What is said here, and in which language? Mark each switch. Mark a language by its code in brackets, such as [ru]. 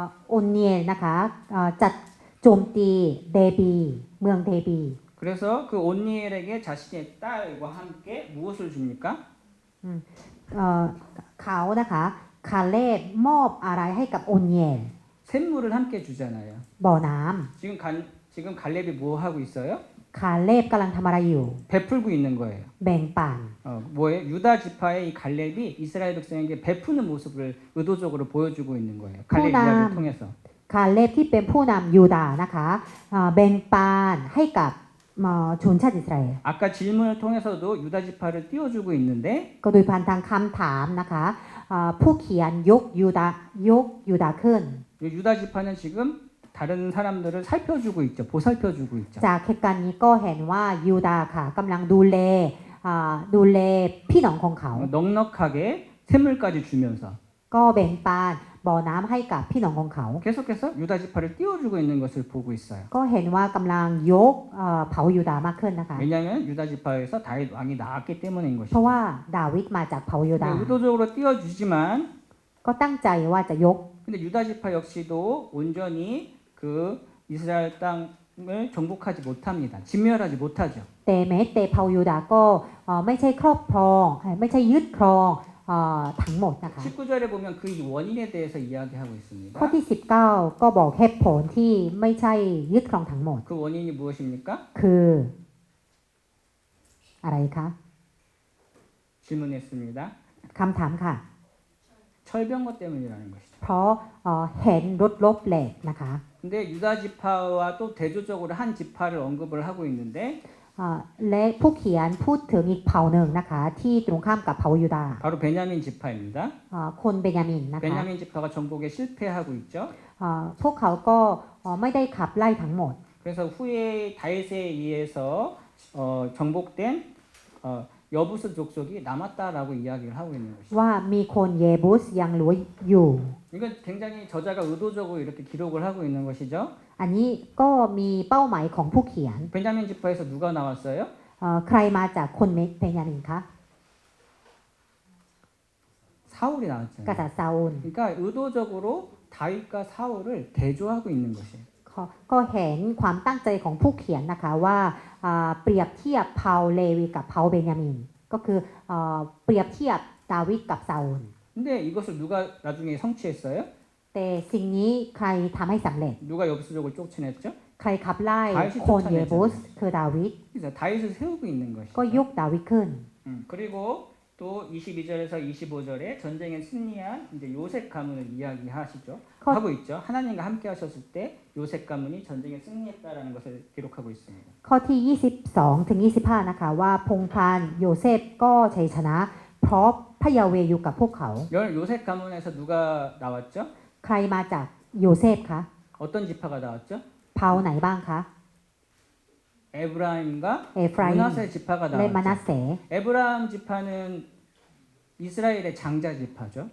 [th] โอนเนียนะคะจัดโจมตีเดบีเมืองเดบี [ko] 그래서 그 온니엘에게 자신의 딸과 함께 무엇을 줍니까? [th] เขานะคะคาเลบมอบอะไรให้กับโอนเนีย [ko] 샘물을 함께 주잖아요. [th] บ่อน้ [ko] 지금 갈렙이 뭐 하고 있어요? [th] ำคาเลบกำลังทำอะไรอยู่ [ko] 베풀고 있는 거예요. [th] แบ่งปัน [ko] 뭐예요? 유다 지파의 이 갈렙이 이스라엘 백성에게 베푸는 모습을 의도적으로 보여주고 있는 거예요. 갈렙 이야기를 통해서. [th] คาเลบที่เป็นผู้นำยูดาห์นะคะแบ่งปันให้กับชนชาติอิสราเอล [ko] 아까 질문을 통해서도 유다 지파를 띄워주고 있는데 [th] ก็โดยผ่านทางคำถามนะคะผู้เขียนยกยูดาห์ขึ้น [ko] 유다 지파는 지금 다른 사람들을 살펴주고 있죠. 보살펴주고 있죠. [th] จากเหตุการณ์นี้ก็เห็นว่ายูดาห์ค่ะกำลังดูแลพี่น้องของเขา [ko] 넉넉하게 샘물까지 주면서 [th] ก็แบ่งปันบ่อน้ำให้กับพี่น้องของเขา [ko] 계속해서 유다 지파를 띄워주고 있는 것을 보고 있어요. [th] ก็เห็นว่ากำลังยกเผายูดาห์มากขึ้นนะคะ [ko] 왜냐하면 유다 지파에서 다윗 왕이 나왔기 때문인 [th] เพราะ [ko] 것이죠. [th] ว่าดาวิดมาจากเผายูดาห์ [ko] 의도적으로 띄워주지만 [th] ก็ตั้งใจว่าจะยก [ko] 근데 유다 지파 역시도 온전히 그 이스라엘 땅을 정복하지 못합니다. 진멸하지 못하죠. [th] แต่แม้แต่เผายูดาห์ก็ไม่ใช่ครอบครองไม่ใช่ยึดครอง ทั้งหมดนะคะ [ko] 19절에 보면 그 원인에 대해서 이야기하고 있습니다. [th] ข้อที่ 19 ก็บอกเหตุผลที่ไม่ใช่ยึดครองทั้งหมด [ko] 그 원인이 무엇입니까? [th] คืออะไรคะ [ko] 질문했습니다. [th] คำถามค่ะ [ko] 철병거 때문이라는 것이죠. [th] เพราะเห็นรถลบเหล็กนะคะ [ko] 근데 유다 지파와 또 대조적으로 한 지파를 언급을 하고 있는데 [th] และผู้เขียนพูดถึงอีกเผ่าหนึ่งนะคะที่ตรงข้ามกับเผ่ายูดาห์ [ko] 바로 베냐민 지파입니다. [th] คนเบนยามินนะคะ [ko] 베냐민 지파가 정복에 실패하고 있죠. [th] พวกเขาก็ไม่ได้ขับไล่ทั้งหมด [ko] 그래서 후에 다윗에 의해서 정복된 여부스 족속이 남았다라고 이야기를 하고 있는 것이죠. [th] ว่ามีคนเยบุสยังเหลืออยู่ [ko] 이건 굉장히 저자가 의도적으로 이렇게 기록을 하고 있는 것이죠. [th] อันนี้ก็มีเป้าหมายของผู้เขียน [ko] 베냐민 지파에서 누가 나왔어요? [th] ใครมาจากคนเบนยามินคะ [ko] 사울이 [th] ก [ko] 나왔잖아요. [th] ษัตริย์ซาอูล [ko] 그러니까 의도적으로 다윗과 사울을 대조하고 있는 것이에요. [th] ก็เห็นความตั้งใจของผู้เขียนนะคะว่าเปรียบเทียบเผ่าเลวีกับเผ่าเบนยามินก็คือเปรียบเทียบดาวิดกับซาอูล [ko] 근데 이것을 누가 나중에 성취했어요? [th] แต่สิ่งนี้ใครทำให้สำเร็จ [ko] 누가 여부스족을 쫓아냈죠? [th] ใครขับไล่ [ko] 다윗이 [th] คนเยบุส [ko] 쫓아냈잖아요. [th] คือดาวิด [ko] 그래서 다윗을 세우고 있는 [th] ก็ [ko] 것이죠. [th] ยกดาวิดขึ้น [ko] 그리고 또 22절에서 25절에 전쟁에 승리한 이제 요셉 가문을 이야기하시죠. 거- 하고 있죠. 하나님과 함께 하셨을 때 요셉 가문이 전쟁에 승리했다라는 것을 기록하고 있습니다. [th] ข้อที่ 22 ถึง 25 นะคะว่าพงศ์พันโยเซฟก็ชัยชนะ เพราะพระยาเวอยู่กับพวกเขา [ko] 요셉 가문에서 누가 나왔죠? [th] ใครมาจากโยเซฟคะ [ko] 어떤 지파가 나왔죠? [th] เผ่าไหนบ้างคะ [ko] 에브라임과 [th] เอฟราอิม [ko] 문하세 지파가 [th] และมานา [ko] 나왔죠. [th] เส [ko] 에브라임 지파는 이스라엘의 장자 지파죠.